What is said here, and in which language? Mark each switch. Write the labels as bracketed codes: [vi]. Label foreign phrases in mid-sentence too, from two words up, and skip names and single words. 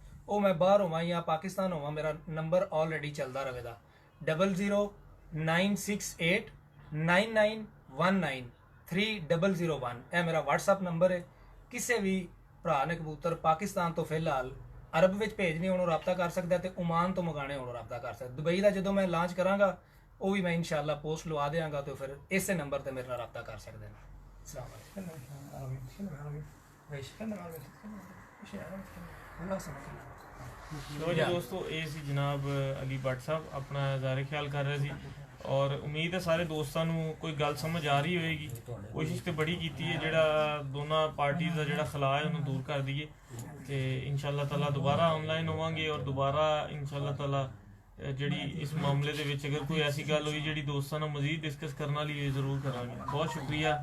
[pa] ਉਹ ਮੈਂ ਬਾਹਰ ਹੋਵਾਂ ਜਾਂ ਪਾਕਿਸਤਾਨ ਹੋਵਾਂ, ਮੇਰਾ ਨੰਬਰ ਆਲਰੇਡੀ ਚੱਲਦਾ ਰਹੇਗਾ 009689919301। ਇਹ ਮੇਰਾ WhatsApp ਨੰਬਰ ਹੈ। ਕਿਸੇ ਵੀ ਭਰਾ ਨੇ ਕਬੂਤਰ ਪਾਕਿਸਤਾਨ ਤੋਂ ਫਿਲਹਾਲ ਅਰਬ ਵਿੱਚ ਭੇਜਣੇ ਹੋਣ, ਰਾਬਤਾ ਕਰ ਸਕਦਾ, ਤੇ ਓਮਾਨ ਤੋਂ ਮੰਗਾਣੇ ਹੋਣ, ਰਾਬਤਾ ਕਰ ਸਕਦਾ। ਦੁਬਈ ਦਾ ਜਦੋਂ ਮੈਂ ਲਾਂਚ ਕਰਾਂਗਾ ਉਹ ਵੀ ਮੈਂ ਇਨਸ਼ਾਅੱਲਾ ਪੋਸਟ ਲਵਾ ਦੇਵਾਂਗਾ, ਤੇ ਫਿਰ ਇਸੇ ਨੰਬਰ ਤੇ ਮੇਰੇ ਨਾਲ ਰਾਬਤਾ ਕਰ ਸਕਦੇ ਨੇ। [ar] السلام عليكم. تكلم عربي تكلم عربي ايش؟ تكلم عربي تتكلم ايش عربي تتكلم خلاص انا كلمت [pa] ਲੋ ਜੀ ਦੋਸਤੋ, ਇਹ ਸੀ ਜਨਾਬ ਅਲੀ ਭੱਟ ਸਾਹਿਬ ਆਪਣਾ ਜ਼ਾਹਿਰ ਖਿਆਲ ਕਰ ਰਹੇ ਸੀ, ਔਰ ਉਮੀਦ ਹੈ ਸਾਰੇ ਦੋਸਤਾਂ ਨੂੰ ਕੋਈ ਗੱਲ ਸਮਝ ਆ ਰਹੀ ਹੋਏਗੀ। ਕੋਸ਼ਿਸ਼ ਤੇ ਬੜੀ ਕੀਤੀ ਹੈ ਜਿਹੜਾ ਦੋਨਾਂ ਪਾਰਟੀਆਂ ਦਾ ਜਿਹੜਾ ਖਲਾ ਹੈ ਉਹਨੂੰ ਦੂਰ ਕਰ ਦਈਏ, ਤੇ [ar] إن شاء الله تعالى [pa] ਦੁਬਾਰਾ ਆਨਲਾਈਨ ਹੋਵਾਂਗੇ, ਔਰ ਦੁਬਾਰਾ [ar] إن شاء الله تعالى [pa] ਜਿਹੜੀ ਇਸ ਮਾਮਲੇ ਦੇ ਵਿੱਚ ਅਗਰ ਕੋਈ ਐਸੀ ਗੱਲ ਹੋਈ ਜਿਹੜੀ ਦੋਸਤਾਂ ਨਾਲ ਮਜ਼ੀਦ ਡਿਸਕਸ ਕਰਨ ਵਾਲੀ ਹੋਈ ਜ਼ਰੂਰ ਕਰਾਂਗੇ।